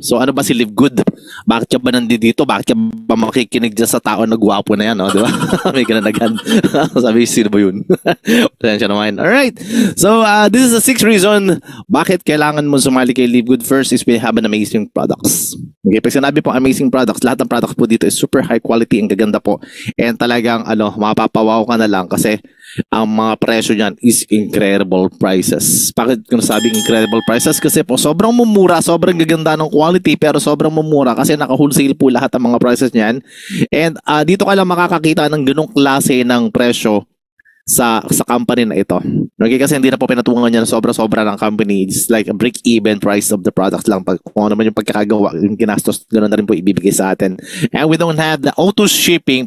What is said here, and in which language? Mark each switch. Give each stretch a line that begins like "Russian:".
Filipino: So, ano ba si Live Good? Bakit ka ba nandito? Bakit ka ba makikinig dyan sa tao na gwapo na yan? No? Diba? May gananagan. Sabi, sino ba yun? Pasensya naman. Alright.
English: So, this is the 6th reason
Filipino: bakit kailangan mo sumali kay
English: Live Good. First is we have an amazing products.
Filipino: Okay, pag sinabi po amazing products, lahat ng products po dito is super high quality, ang gaganda po. And talagang mapapawaw ka na lang kasi ang mga presyo niyan is
English: incredible prices.
Filipino: Bakit ko nasabing incredible prices? Kasi po sobrang mumura, sobrang gaganda ng quality pero sobrang mumura kasi naka-wholesale po lahat ng mga prices niyan. And dito ka lang makakakita ng ganung klase ng presyo sa company na ito. Okay, kasi hindi na po pinatungan niya na sobra-sobra ng company.
English: It's like a break-even price of the product
Filipino: lang. Pag kung ano man yung pagkakagawa, yung ginastos, ganoon na rin po ibibigay sa atin.
English: And we don't have the auto shipping.